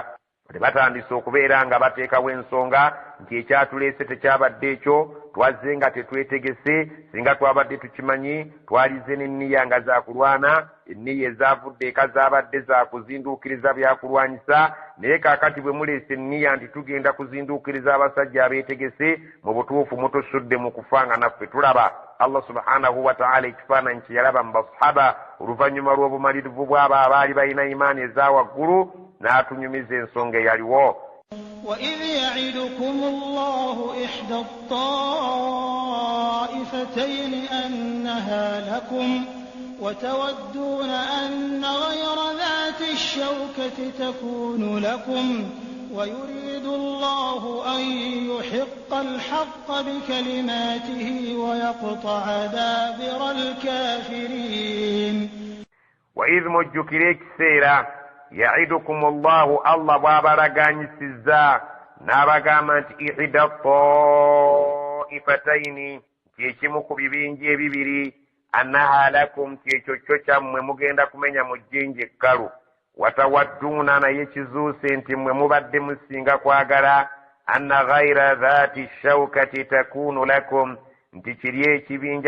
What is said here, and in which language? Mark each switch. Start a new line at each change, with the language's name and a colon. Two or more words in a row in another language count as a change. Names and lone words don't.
Ganda: Batandise okubeera nga bateekawo ensonga nti ekyatuleese tekyabadde ekyo, twazze nga tetwetegese, singa twabadde tukimanyi twalize n'enniya nga zakulwana, enniya ezaavudde eka zaabadde zakuzinduukiriza byakulwanyisa, naye kaakati bwe muleese enniya nti tugenda kuzinduukiriza abasajja abeetegese, mu butuufu mutusudde mu kufa nga naffe tulaba.
Arabic: الله سبحانه وتعالى
Ganda: ekifaananyi kye yalaba mu basahaba oluvannyuma lw'obumalirivu bw'abo abaali balina imaani eza waggulu, n'atunyumiza ensonga eyaliwo.
Arabic: وإذ يعدكم الله إحدى الطائفتين أنها لكم وتودون أن غير ذات الشوكة تكون لكم ويريد الله أن يحق الحق بكلماته ويقطع دابر الكافرين. وإذ مجكريك سيرا يعدكم الله
Ganda: bw'abalaganyisizza n'abagamba nti
Arabic: إحدى الطائفتين,
Ganda: kyekimu ku bibinja ebibiri,
Arabic: أنها لكم,
Ganda: kyekyo kyo kyammwe mugenda kumenya mu jjinja ekkalu. Watawadduuna, naye kizuuse nti mmwe mubadde musinga kwagala,
Arabic: أن غير ذات الشوكة تكون لكم,
Ganda: nti kiri ekibinja